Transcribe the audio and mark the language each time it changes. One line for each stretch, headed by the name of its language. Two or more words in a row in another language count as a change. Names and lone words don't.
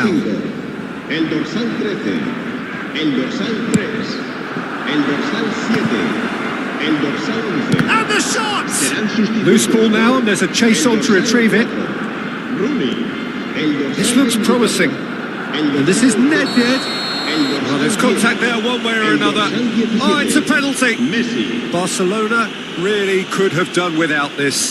Catalan: El dorsal 13, el dorsal 3, el dorsal 7, el dorsal 11.
English: And the shot! Loose ball now, and there's a chase on to retrieve it. This looks promising. And this is netted. Well, there's contact there one way or another. Oh, it's a penalty. Barcelona really could have done without this.